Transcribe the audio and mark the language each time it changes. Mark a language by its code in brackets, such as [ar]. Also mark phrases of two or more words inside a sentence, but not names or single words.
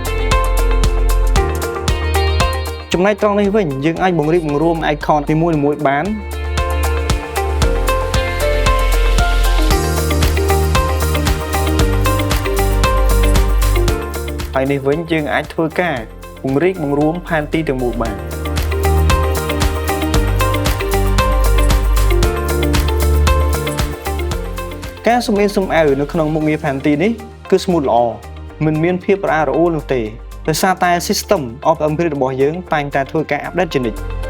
[km] ចំណែកត្រង់នេះវិញយើងអាចបង្រៀបបង្រួម icon នីមួយៗបានហើយនេះវិញយើងអាចធ្វើការបង្រៀបបង្រួមផែនទីទាំងមូលបាន ការសម្អិនសម្អៅនៅក្នុងមុខងារផែនទីនេះគឺ smooth ល្អមិនមានភាពរអាក់រអួលនោះទេដោយសារតែ [en] system of upgrade [km] របស់យើងតែងតែធ្វើការ update ជានិច្ច